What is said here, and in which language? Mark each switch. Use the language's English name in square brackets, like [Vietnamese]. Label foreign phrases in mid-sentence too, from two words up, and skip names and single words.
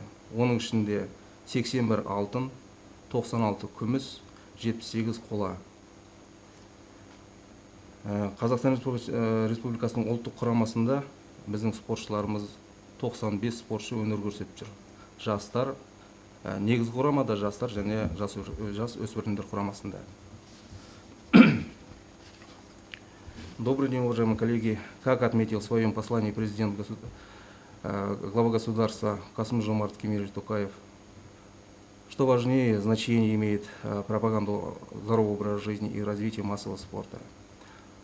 [Kazakh] Оның ішінде 81 алтын, 96 күміс, 78 қола. Қазақстан Республикасының ұлттық құрамасында біздің спортшыларымыз 95 спортшы өнер көрсетіп жүр. Жастар, негізгі құрамада жастар және жас өспірімдер құрамасында. [Russian] Добрый день, уважаемые коллеги. Как отметил в своем послании глава государства Касым-Жомарт Кемелевич Токаев, что важнее значение имеет пропаганда здорового образа жизни и развития массового спорта.